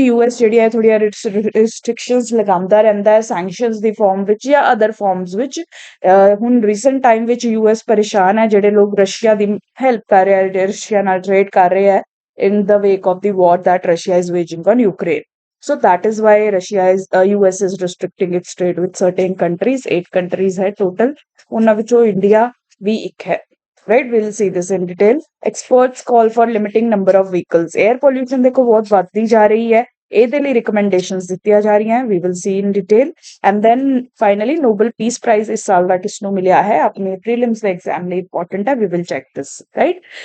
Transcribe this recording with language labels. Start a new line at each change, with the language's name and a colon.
Punjabi: US ਜਿਹੜੀ ਹੈ ਥੋੜ੍ਹੀਆਂ ਰਿਸਟ੍ਰਿਕਸ਼ਨਸ ਲਗਾਉਂਦਾ ਰਹਿੰਦਾ ਹੈ ਸੈਂਕਸ਼ਨਸ ਦੀ ਫਾਰਮ ਵਿੱਚ ਜਾਂ ਅਦਰ ਫਾਰਮਸ ਵਿੱਚ। ਹੁਣ ਰੀਸੈਂਟ ਟਾਈਮ ਵਿੱਚ ਯੂਐਸ ਪਰੇਸ਼ਾਨ ਹੈ, ਜਿਹੜੇ ਲੋਕ ਰਸ਼ੀਆ ਦੀ ਹੈਲਪ ਕਰ ਰਹੇ ਹੈ, ਰਸ਼ੀਆ ਨਾਲ ਟ੍ਰੇਡ ਕਰ ਰਹੇ ਹੈ
English: in the wake of the war that Russia is waging on Ukraine. So that is why US is restricting its trade with certain countries.
Punjabi: 8 countries है total, ਉਹਨਾਂ ਵਿੱਚੋਂ ਇੰਡੀਆ ਵੀ ਇੱਕ ਹੈ right।
English: We'll see this in detail. Experts call for limiting number of vehicles.
Punjabi: Air pollution ਦੇਖੋ ਬਹੁਤ ਵੱਧਦੀ ਜਾ ਰਹੀ ਹੈ, ਇਹਦੇ ਲਈ recommendations ਦਿੱਤੀਆਂ ਜਾ ਰਹੀਆਂ।
English: We will see in detail. And then finally Nobel Peace Prize
Punjabi: ਇਸ ਸਾਲ ਦਾ ਕਿਸ ਨੂੰ ਮਿਲਿਆ ਹੈ, ਆਪਣੇ ਪ੍ਰੀਲਿਮਸ ਦੇ ਐਗਜ਼ਾਮ ਲਈ ਇੰਪੋਰਟੈਂਟ ਹੈ।
English: We will check this right.